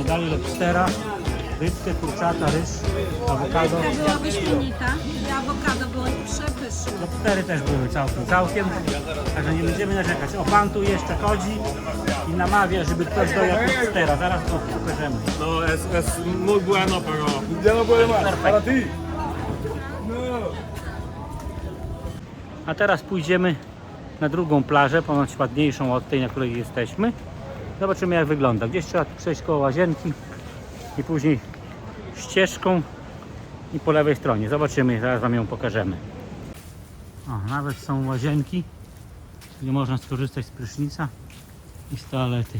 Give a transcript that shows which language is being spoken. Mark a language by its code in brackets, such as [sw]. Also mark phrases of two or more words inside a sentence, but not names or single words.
[pl] Dali lobstera, rybkę, kurczaka, ryż, awokado. Rybka była wyśmienita i awokado było przepyszne. Lobstery też były całkiem, także nie będziemy narzekać. O, pan tu jeszcze chodzi i namawia, żeby ktoś dojadł lobstera. Zaraz go pokażemy. [es] No, es muy bueno, pero ya no puede más. Para ti. [pl] A teraz pójdziemy na drugą plażę, ponoć ładniejszą od tej, na której jesteśmy. Zobaczymy jak wygląda. Gdzieś trzeba przejść koło łazienki i później ścieżką i po lewej stronie. Zobaczymy, zaraz Wam ją pokażemy. O, nawet są łazienki, gdzie można skorzystać z prysznica i z toalety.